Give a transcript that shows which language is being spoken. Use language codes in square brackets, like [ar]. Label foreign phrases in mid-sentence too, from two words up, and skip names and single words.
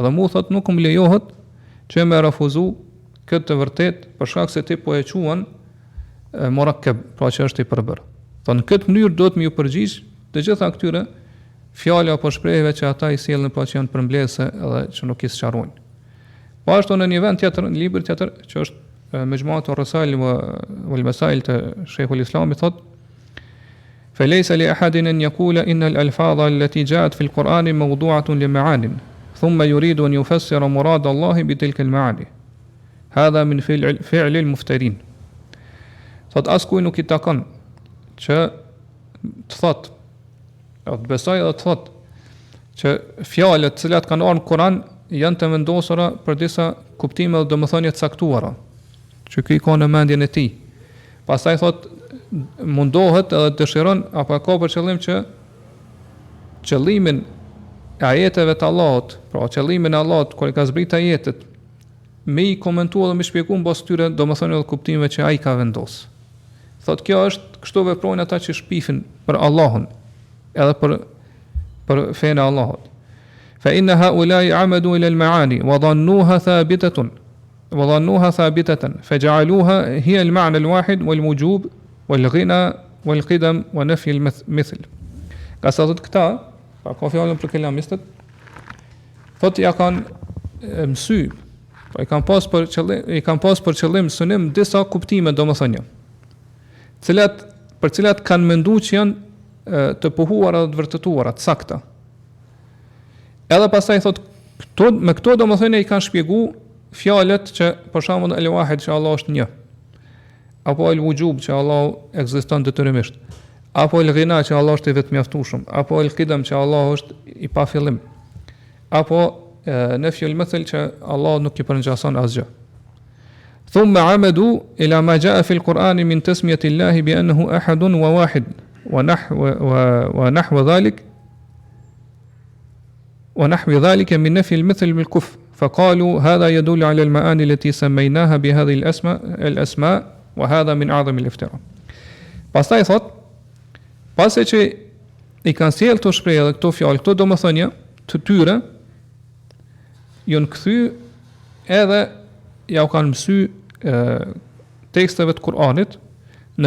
[sq] Edhe mu thot nuk më lejohet që me refuzu këtë të vërtetë për shkak se ti po e quan murakkab, pra që është i përbërë. Në këtë mënyrë do të më ju përgjigj të gjitha këtyre fjalë apo shprehjeve që ata i sjellin pra që janë përmbledhëse edhe që nuk i sqarojnë. Po ashtu në një vend tjetër, në libër tjetër që është Mejmuatu ar-Rasail wal Masail të Sheikhul Islamit thot: [ar] فليس لأحد أن يقول إن الألفاظ التي جاءت في القرآن موضوعة لمعان ثم يريد أن يفسر مراد الله بتلك المعاني هذا من فعل المفترين. [sq] Thot askuj nuk i takon që të thot, të besoj dhe të thot që fjalët cilat kanë ardhur në Kur'an janë të vendosura për disa kuptime dhe domethënie të caktuara, që ky ka në mendjen e tij. Pastaj thot mundohet edhe dëshiron apo ka për qëllim që qëllimin e ajeteve të Allahut, pra qëllimin e Allahut kur i ka zbrit ajetet, me i komentuar dhe me shpjeguar mbas tyre domethënie edhe kuptimeve që ai ka vendos. Thot kjo është kështu veprojnë ata që shpifin për Allahun, edhe për fenë e Allahut. [ar] فإن هؤلاء عمدوا إلى المعاني وظنوها ثابتة فجعلوها هي المعنى الواحد والوجوب والغنى والقدم ونفي المثل. [sq] Ka sa thot këta, pa ka fjalën për kelamistët, thot ja kanë mësy, po i kanë pas për qëllim synim disa kuptime domethënie, për cilat kanë menduar që janë të pohuara dhe të vërtetuara, të sakta. Edhe pastaj thot me këto domethënie i kanë shpjeguar fjalët që për shembull el-wahid që Allah është një, apo el-wujub që Allah ekziston detyrimisht, apo el-ghina që Allah është i vetëmjaftueshëm, apo el-qidam që Allah është i pa fillim, apo [ar] نفي المثل [sq] që Allah nuk i përngjason asgjë. [ar] ثم عمدوا إلى ما جاء في القرآن من تسمية الله بأنه أحد وواحد ونحو ذلك ونحو ذلك من نفي المثل بالكفر فقالوا هذا يدل على المعاني التي سميناها بهذه الأسماء وهذا من أعظم الافتراء. [sq] Pastaj thot, pasi që i kanë sjellë këto shprehje dhe këto fjalë, këto domethënie të tyre, janë kthy edhe ja u kanë mësy teksteve të Kur'anit, në